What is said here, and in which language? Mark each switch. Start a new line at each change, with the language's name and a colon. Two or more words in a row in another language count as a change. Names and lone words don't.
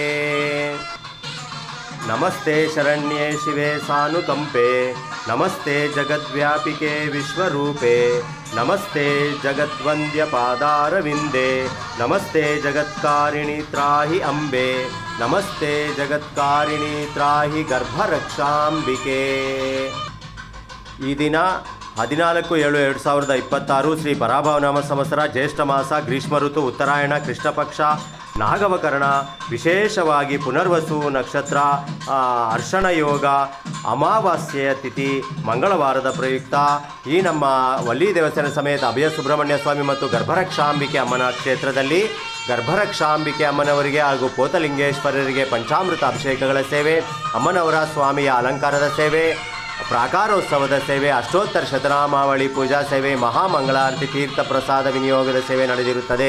Sanskrit: नमस्ते शरण्ये शिवे सानुकंपे नमस्ते जगद्व्यापिके विश्वरूपे नमस्ते जगद्वन्द्य पादारविन्दे नमस्ते जगत्कारिणि त्राहि अम्बे नमस्ते जगत्कारिणि त्राहि गर्भरक्षाम्बिके।
Kannada: ಈ ದಿನ 14/7/2026 ಶ್ರೀ ಪರಾಭವನಾಮ ಸಂವತ್ಸರ ಜ್ಯೇಷ್ಠ ಮಾಸ ಗ್ರೀಷ್ಮ ಋತು ಉತ್ತರಾಯಣ ಕೃಷ್ಣ ಪಕ್ಷ ನಾಗವಕರಣ ವಿಶೇಷವಾಗಿ ಪುನರ್ವಸು ನಕ್ಷತ್ರ ಅರ್ಷಣ ಯೋಗ ಅಮಾವಾಸ್ಯೆಯ ತಿಥಿ ಮಂಗಳವಾರದ ಪ್ರಯುಕ್ತ ಈ ನಮ್ಮ ವಲ್ಲಿ ದೇವಸ್ಥಾನ ಸಮೇತ ಅಭಯ ಸುಬ್ರಹ್ಮಣ್ಯ ಸ್ವಾಮಿ ಮತ್ತು ಗರ್ಭರಕ್ಷಾಂಬಿಕೆ ಅಮ್ಮನ ಕ್ಷೇತ್ರದಲ್ಲಿ ಗರ್ಭರಕ್ಷಾಂಬಿಕೆ ಅಮ್ಮನವರಿಗೆ ಹಾಗೂ ಪೋತಲಿಂಗೇಶ್ವರರಿಗೆ ಪಂಚಾಮೃತ ಅಭಿಷೇಕಗಳ ಸೇವೆ, ಅಮ್ಮನವರ ಸ್ವಾಮಿಯ ಅಲಂಕಾರದ ಸೇವೆ, ಪ್ರಾಕಾರೋತ್ಸವದ ಸೇವೆ, ಅಷ್ಟೋತ್ತರ ಶತನಾಮಾವಳಿ ಪೂಜಾ ಸೇವೆ, ಮಹಾಮಂಗಳಾರತಿ ತೀರ್ಥ ಪ್ರಸಾದ ವಿನಿಯೋಗದ ಸೇವೆ ನಡೆದಿರುತ್ತದೆ.